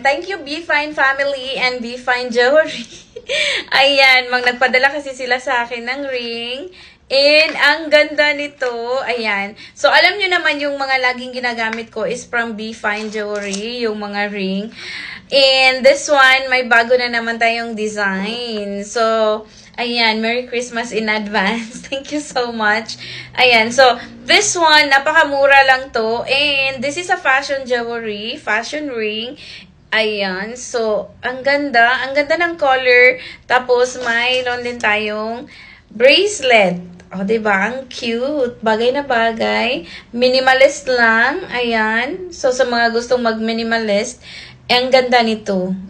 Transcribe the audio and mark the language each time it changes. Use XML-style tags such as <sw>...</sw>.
<en>Thank you, Be Fine Family and Be Fine Jewelry.</en> <tl>Ayan. Nagpadala kasi sila sa akin ng ring. And ang ganda nito. Ayan. So, alam nyo naman yung mga laging ginagamit ko is from Be Fine Jewelry. Yung mga ring.</tl> <en>And this one,</en> <tl>may bago na naman tayong design.</tl> <en>So, ayan, Merry Christmas in advance. Thank you so much. Ayan, so, this one,</en> <tl>napakamura lang to.</tl> <en>And this is a fashion jewelry, fashion ring.</en> <tl>Ayan, so, ang ganda ng color. Tapos, mayroon din tayong bracelet. O, diba? Ang cute. Bagay na bagay. Minimalist lang. Ayan. So, sa mga gustong mag-minimalist, ang ganda nito.</tl>